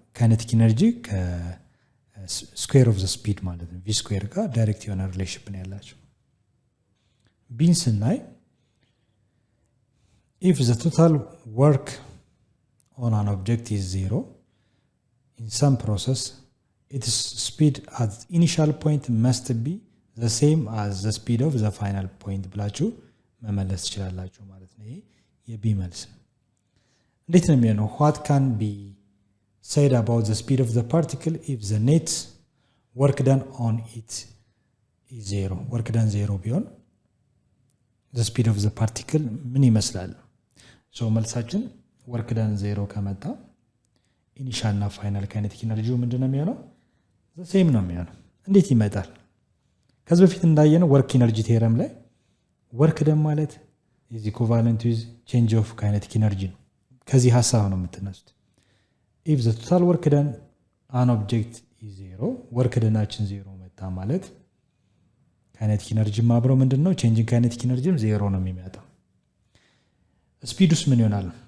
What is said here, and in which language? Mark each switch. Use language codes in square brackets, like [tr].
[am] ካይኔቲክ ኢነርጂ ከስኩዌር ኦፍ ዘ ስፒድ ማለት ነው ቪ ስኩዌር ጋር ዳይሬክት የሆነ ሪሌሽንሽፕ ነው ያላቸው። ቢን ስናይ [en] if the total work on an object is 0 in some process its speed at initial point must be the same as the speed of the final point [am] ብላችሁ መመለስ ትችላላችሁ ማለት ነው። ይሄ የቢ መልስ ነው። እንዴት ነው የሚሆነው? [en] what can be said about the speed of the particle if the net work done on it is 0? [am] work done 0 ቢሆን [en] the speed of the particle [am] ምን ይመስላል? ሶ መልሳችን ወርክ ዳን 0 ከመጣ ኢኒሻል እና ፋይናል ካይኔቲክ ኢነርጂው ምንድነው የሚሆነው? ሴም ነው የሚሆነው። እንዴት ይመጣል? ከዚህ በፊት እንዳየነው ወርክ ኢነርጂ ቴረም ላይ ወርክ ደን ማለት ኢዝ ኢኩቫለንት ዊዝ ቼንጅ ኦፍ ካይኔቲክ ኢነርጂ ነው። ከዚህ ሀሳብ ነው የምትነሱት። [en] ኢፍ ዘ ቶታል ወርክ ደን አን ኦብጀክት ኢዝ 0 [am] ወርክ ደናችን 0 መጣ ማለት ካይኔቲክ ኢነርጂም አብሮ ምንድነው ቼንጅን ካይኔቲክ ኢነርጂም 0 ነው የሚመጣው። ስፒዱስ ምን ይሆናል?